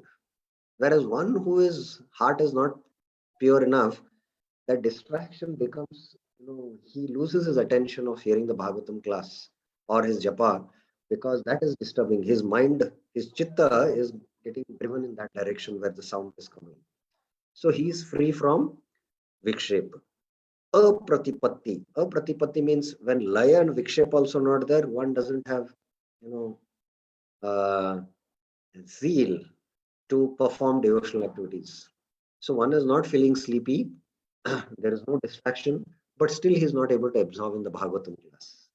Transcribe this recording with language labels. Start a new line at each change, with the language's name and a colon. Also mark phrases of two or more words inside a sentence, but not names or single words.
English: Whereas one whose heart is not pure enough, that distraction becomes, he loses his attention of hearing the Bhagavatam class or his japa, because that is disturbing. His mind, his chitta is getting driven in that direction where the sound is coming. So he is free from vikshep. Apratipatti. Apratipatti means when laya and vikshep also not there, one doesn't have, uh, zeal to perform devotional activities. So one is not feeling sleepy, there is no distraction, but still he is not able to absorb in the Bhagavatam class.